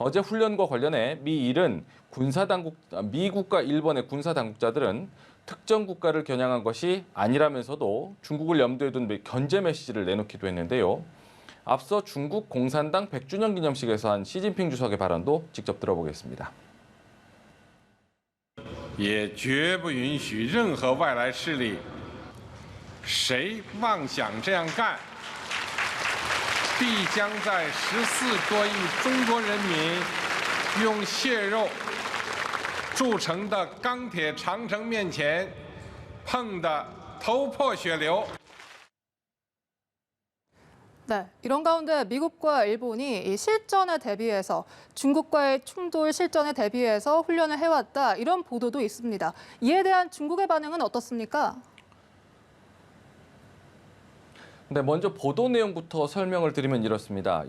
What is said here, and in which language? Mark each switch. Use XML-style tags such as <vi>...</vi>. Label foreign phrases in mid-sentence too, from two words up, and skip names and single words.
<ko>어제 훈련과 관련해 미국과 일본의 군사 당국자들은 특정 국가를 겨냥한 것이 아니라면서도 중국을 염두에 둔 견제 메시지를 내놓기도 했는데요. 앞서 중국 공산당 100주년 기념식에서 한 시진핑 주석의 발언도 직접 들어보겠습니다.</ko> <zh>也绝不允许任何外来势力谁妄想这样干，必将在14多亿中国人民用血肉铸成的钢铁长城面前碰得头破血流。</zh> <ko>네, 이런 가운데 미국과 일본이 이 실전에 대비해서 중국과의 충돌 실전에 대비해서 훈련을 해왔다 이런 보도도 있습니다. 이에 대한 중국의 반응은 어떻습니까? 네, 먼저 보도 내용부터 설명을 드리면 이렇습니다.</ko>